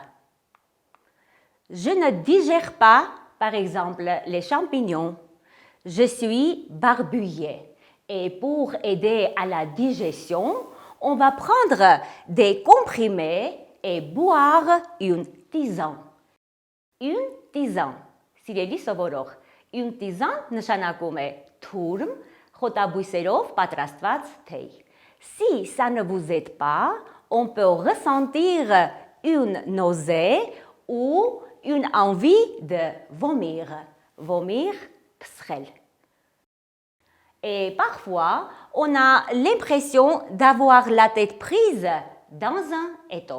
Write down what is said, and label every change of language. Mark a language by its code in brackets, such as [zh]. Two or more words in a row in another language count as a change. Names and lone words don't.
[fr] Je ne digère pas, par exemple, les champignons. Je suis barbouillée. Et pour aider à la digestion, on va prendre des comprimés et boire une tisane. Une tisane. [hy] Սիրելի սովորող, [fr] une tisane [hy] նշանակում է թուրմ, խոտաբույսերով պատրաստված թեյ. [fr] Si ça ne vous aide pas, on peut ressentir une nausée ou une envie de vomir. Vomir, psrel. Et parfois, on a l'impression d'avoir la tête prise dans un étau.